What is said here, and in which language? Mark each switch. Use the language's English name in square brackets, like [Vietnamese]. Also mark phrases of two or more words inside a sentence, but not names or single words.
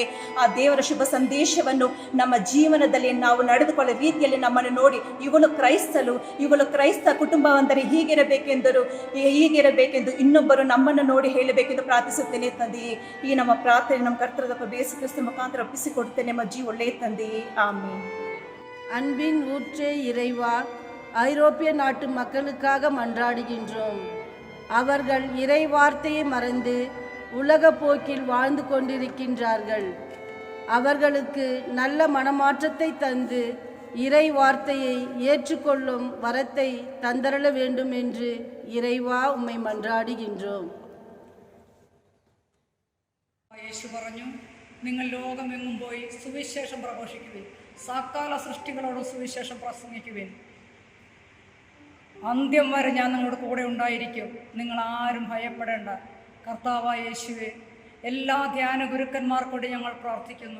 [Kannada] ಆ ದೇವರ ಶುಭ ಸಂದೇಶವನ್ನು ನಮ್ಮ ಜೀವನದಲ್ಲಿ ನಾವು ನಡೆದುಕೊಳ್ಳೋ ರೀತಿಯಲ್ಲಿ ನಮ್ಮನ್ನು ನೋಡಿ ಇವಳು ಕ್ರೈಸ್ತ ಕುಟುಂಬ ಅಂದರೆ ಹೀಗಿರಬೇಕೆಂದು ಇನ್ನೊಬ್ಬರು ನಮ್ಮನ್ನು ನೋಡಿ ಹೇಳಬೇಕೆಂದು ಪ್ರಾರ್ಥಿಸುತ್ತೇನೆ ತಂದೆಯೇ. ಈ ನಮ್ಮ ಪ್ರಾರ್ಥನೆ ನಮ್ಮ ಕರ್ತೃ ಯೇಸು ಕ್ರಿಸ್ತ ಮುಖಾಂತರ ಒಪ್ಪಿಸಿಕೊಡುತ್ತೇನೆ ಮಜ್ಜಿ ಒಳ್ಳೆಯ ತಂದೆಯೇ, ಆಮೆನ್. [Tamil] அன்பின் ஊற்றே இறைவா, ஐரோப்பிய நாட்டு மக்களுக்காக மன்றாடுகின்றோம். அவர்கள் இறை வார்த்தையை மறந்து உலக போக்கில் வாழ்ந்து கொண்டிருக்கின்றார்கள். அவர்களுக்கு நல்ல மனமாற்றத்தை தந்து இறை வார்த்தையை ஏற்றுக்கொள்ளும் வரத்தை தந்தரள வேண்டும் என்று இறைவா உம்மை மன்றாடுகின்றோம். [Malayalam] യേശു പറഞ്ഞു, നിങ്ങൾ ലോകമെങ്ങും പോയി സുവിശേഷം പ്രഘോഷിക്കുവിൻ, സകല സൃഷ്ടികളോടും സുവിശേഷം പ്രസംഗിക്കുവിൻ. അന്ത്യം വരെ ഞാൻ നിങ്ങളുടെ കൂടെ ഉണ്ടായിരിക്കും, നിങ്ങൾ ആരും ഭയപ്പെടേണ്ട. കർത്താവായ യേശുവേ, എല്ലാ ധ്യാന ഗുരുക്കന്മാർക്കൂടി ഞങ്ങൾ പ്രാർത്ഥിക്കുന്നു.